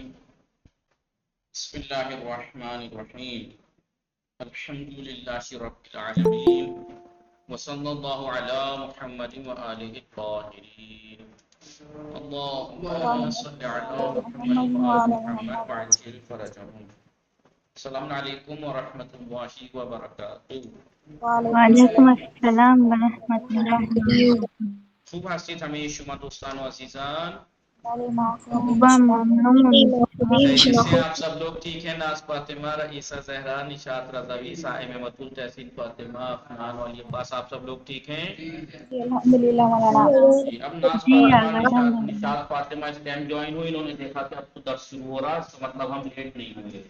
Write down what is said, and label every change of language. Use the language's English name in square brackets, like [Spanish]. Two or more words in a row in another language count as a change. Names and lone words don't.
[Arabic] بسم الله الرحمن الرحيم. الحمد لله رب العالمين وصلى الله على محمد وآله الطاهرين. اللهم صل على محمد وآل محمد وعجل فرجهم. السلام علیکم ورحمۃ اللہ وبرکاتہ. وعلیکم السلام ورحمۃ اللہ وبرکاتہ. [Persian] خوب هستید همه شما دوستان و عزیزان؟ خوبم، ممنون. [Urdu] خیریت سے آپ سب لوگ ٹھیک ہیں؟ ناز فاطمہ، رئیسہ زہرا، نشاط رضوی، صاحب متول، تحسین فاطمہ، افنان والی عباس، آپ سب لوگ ٹھیک ہیں؟ الحمدللہ مولانا. اب ناز جی فاطمہ، الحمدللہ. نشاط فاطمہ اس ٹائم جوائن ہوئی، انہوں نے دیکھا کہ اب تو درس شروع ہو رہا ہے، اس کا مطلب ہم لیٹ نہیں ہوں گے.